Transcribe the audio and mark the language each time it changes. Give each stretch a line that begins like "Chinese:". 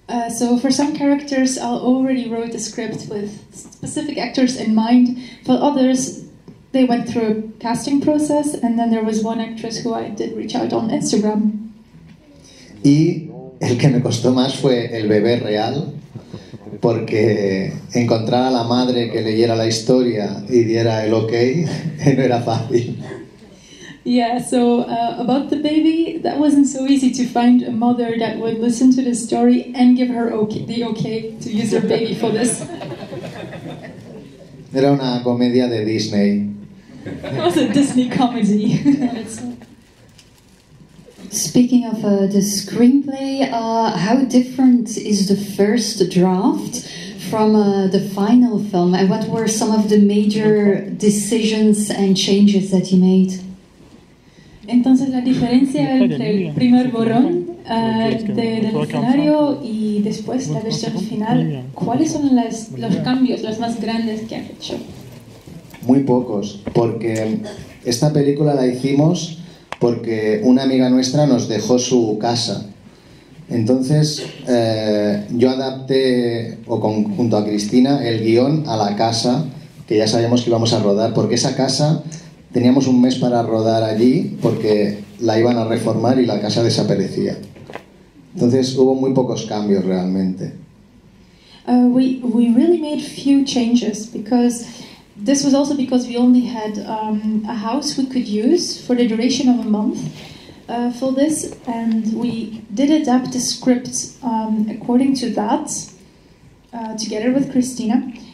English: So for some characters I already wrote a script with specific actors in mind. For others they went through a casting process and then there was one actress who I did reach out on Instagram.
Spanish: Y el que me costó más fue el bebé real, porque encontrar a la madre que leyera la historia y diera el ok no era fácil.
English: Yeah, so about the baby, that wasn't so easy to find a mother that would listen to the story and give her the okay to use her baby for this.
Spanish: Era una comedia de Disney.
English: It was a Disney comedy. Speaking of the screenplay, how different is the first draft from the final film, and what were some of the major decisions and changes that you made?
Spanish: Entonces la diferencia entre el primer borrón del escenario y después la versión final, ¿cuáles son los cambios, los más grandes que has hecho? Muy pocos, porque esta película la hicimos porque una amiga nuestra nos dejó su casa. Entonces yo adapté, junto a Cristina, el guión a la casa que ya sabíamos que íbamos a rodar, porque esa casa teníamos un mes para rodar allí porque la iban a reformar y la casa desaparecía. Entonces hubo muy pocos cambios realmente.
English: We really made few changes because this was also because we only had a house we could use for the duration of a month for this, and we did adapt the script according to that, together with Christina.